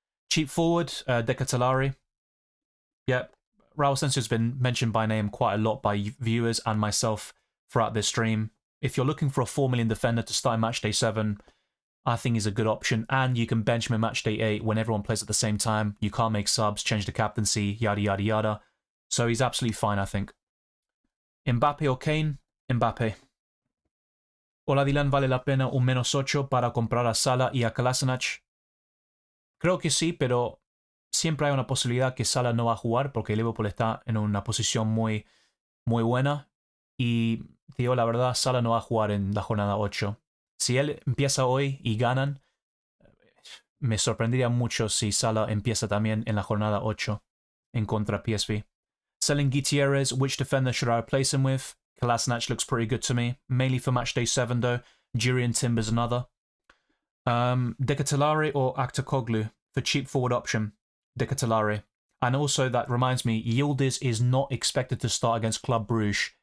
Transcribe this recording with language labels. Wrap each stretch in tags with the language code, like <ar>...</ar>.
<en>Cheap forward, Decatelari. Yep, Raul Asensio has been mentioned by name quite a lot by viewers and myself throughout this stream. If you're looking for a 4 million defender to start in Matchday 7, I think he's a good option, and you can bench him in Matchday 8 when everyone plays at the same time. You can't make subs, change the captaincy, yada yada yada. So he's absolutely fine, I think. Mbappe or Kane? Mbappe.</en> <es>Hola Dylan, ¿vale la pena un -8 para comprar a Salah y a Kolasinac? Creo que sí, pero siempre hay una posibilidad que Salah no va a jugar porque Liverpool está en una posición muy buena. Y digo la verdad, Salah no va a jugar en la jornada 8. Si él empieza hoy y ganan, me sorprendería mucho si Salah empieza también en la jornada 8 en contra PSV.</es> <en>Selling Gutierrez, which defender should I replace him with? Kolasinac looks pretty good to me, mainly for Matchday 7 though. Jurian Timber's another. Decatelare or Aktakoglu for cheap forward option. Decatelare. And also, that reminds me, Yildiz is not expected to start against Club Brugge.</en>